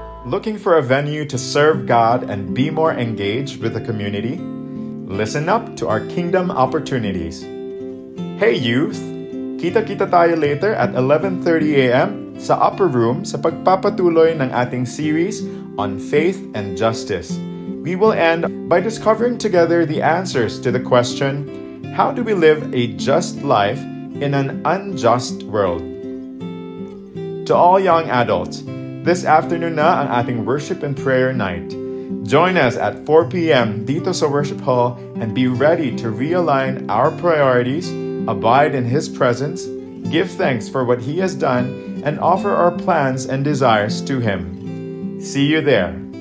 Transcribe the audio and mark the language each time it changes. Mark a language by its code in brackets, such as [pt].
[en] Looking for a venue to serve God and be more engaged with the community? Listen up to our Kingdom Opportunities. Hey youth! [tl] Kita-kita tayo later at 11:30 a.m. sa Upper Room sa pagpapatuloy ng ating series [en] on faith and justice. We will end by discovering together the answers to the question, how do we live a just life in an unjust world? To all young adults, this afternoon [tl] na ang ating [en] worship and prayer night. Join us at 4 p.m. [tl] dito sa [en] Worship Hall and be ready to realign our priorities, abide in His presence, give thanks for what He has done, and offer our plans and desires to Him. See you there.